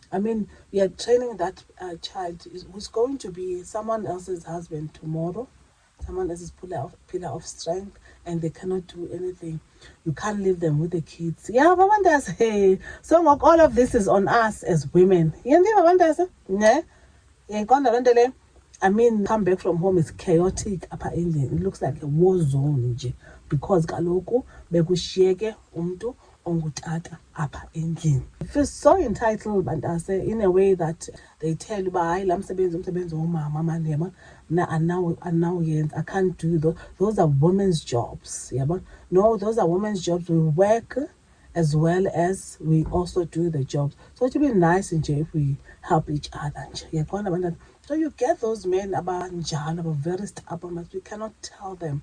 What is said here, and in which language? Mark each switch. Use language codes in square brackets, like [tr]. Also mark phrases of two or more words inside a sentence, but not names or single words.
[en] I mean, we are training that child who's going to be someone else's husband tomorrow, someone else's pillar of strength, and they cannot do anything. You can't leave them with the kids. Yeah, Babandas, hey. So all of this is on us as women. Ne? I mean, come back from home is chaotic [xh] apha endlini. [en] It looks like a war zone nje, because [xh] kaloku bekushiyeke umntu ongutata apha endlini. [en] It feels so entitled, Bantase, in a way that they tell you, [xh] hayi la umsebenzi womama manje, yabona, mna [en] I can't do those. Those are women's jobs, yabona. No, those are women's jobs. We work as well as we also do the jobs. So it would be nice if we help each other. So you get those men about very stubborn, but you cannot tell them.